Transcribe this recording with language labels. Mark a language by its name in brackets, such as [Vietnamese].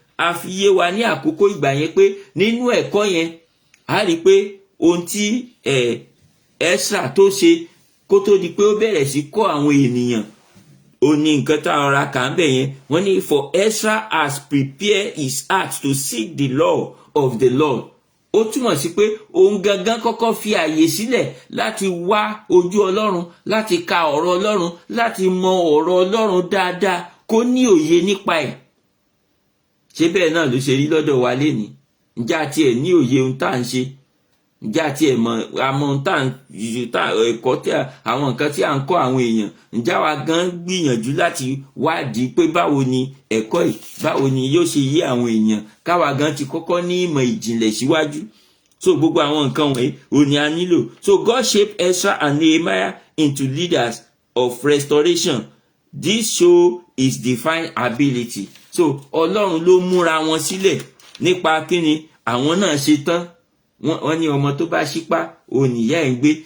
[Yoruba] A fi yé wa ní àkókò ìgbà yẹn pé nínú ẹ̀kọ́ yẹn a rí pé ohun tí Ezra tó ṣe kó tó di pé ó bẹ̀rẹ̀ sí kọ́ àwọn ènìyàn, ó ní nǹkan tá a rọra kà ń bẹ̀ yẹn. Wọ́n ní [English] for Ezra has prepared his heart to seek the law of the Lord. [Yoruba] Ó túmọ̀ sí pé òun gangan kọ́kọ́ fi àyè sílẹ̀ láti wá ojú Ọlọ́run, láti ka ọ̀rọ̀ Ọlọ́run, láti mọ ọ̀rọ̀ Ọlọ́run dáadáa, kó ní òye nípa ẹ̀. Ṣé bẹ́ẹ̀ náà ló ṣe rí lọ́dọ̀ wa lénìí? Ǹjẹ́ a tiẹ̀ ní òye ohun tá à ń ṣe? Ǹjẹ́ a tiẹ̀ mọ̀ àmọ́ ohun tá à ń ẹ̀kọ́ tí àwọn nǹkan tí à ń kọ́ àwọn èèyàn? Ǹjẹ́ àwa gan gbìyànjú láti wádìí pé báwo ni ẹ̀kọ́ yìí, báwo ni yóò ṣe yé àwọn èèyàn? Káwa gan ti kọ́kọ́ ní ìmọ̀ ìjìnlẹ̀ síwájú. So gbogbo àwọn nǹkan wọ̀nyí ò ní a nílò. [English] So God shaped Ezra and Nehemiah into leaders of restoration. This show his divine ability. [Yoruba] So Ọlọ́run ló múra wọn sílẹ̀ nípa kíni, àwọn náà ṣe tán. Wọ́n ní ọmọ tó bá ṣípá òun ìyá ẹ̀ ń gbé.